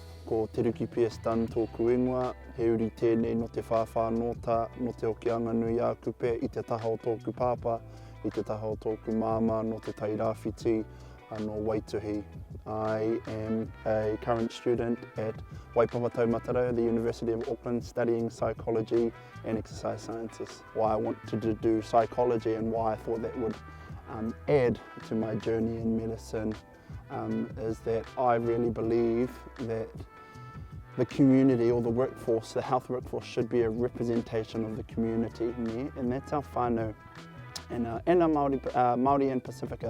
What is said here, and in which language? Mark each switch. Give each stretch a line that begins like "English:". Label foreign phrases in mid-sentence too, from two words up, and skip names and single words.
Māori: ko TeRuki Dunn tōku ingoa, he uri tēnei no te whawhanota, no te okianga nui a kupe, i te taha o tōku pāpā, i te taha o tōku māma, no te tairāwhiti, no Waituhi.
English: I am a current student at Whai Mātarau, the University of Auckland, studying psychology and exercise sciences. Why I wanted to do psychology and why I thought that would add to my journey in medicine is that I really believe that the community or the workforce, the health workforce, should be a representation of the community, and that's our whānau and our Māori and Pacifica.